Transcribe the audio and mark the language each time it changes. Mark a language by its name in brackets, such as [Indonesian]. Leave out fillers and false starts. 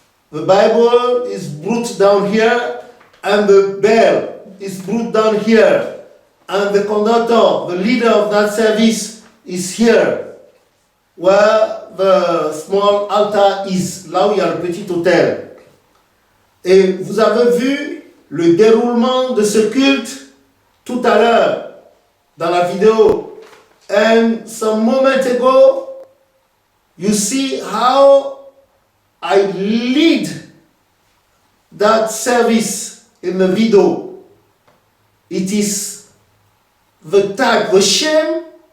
[English] The Bible is brought down here, and the bell is brought down here, and the conductor, the leader of that service, is here, where the small altar is, [French] là où il y a le petit autel. Et vous avez vu le déroulement de ce culte tout à l'heure dans la vidéo. [English] And some moment ago, you see how I lead that service in the video. It is the type, the shame